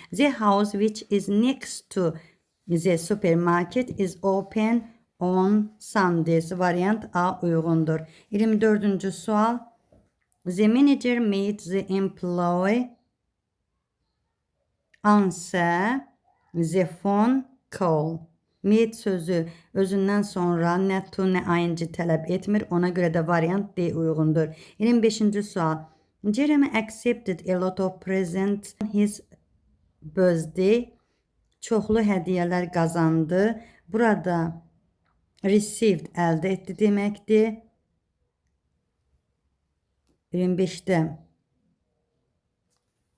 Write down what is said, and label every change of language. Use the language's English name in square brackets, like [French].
[English] The house which is next to the supermarket is open on Sundays. [Azerbaijani] Variant A uyğundur. 24-cü sual. [English] The manager made the employee answer the phone call. [Azerbaijani] Made sözü özündən sonra nə to nə ing tələb etmir. Ona görə də variant D uyğundur. 25-ci sual. [English] Jeremy accepted a lot of presents on his birthday. [Azerbaijani] Çoxlu hədiyyələr qazandı. Burada received əldə etdi deməkdir. 25-də received əldə etmək, sonra got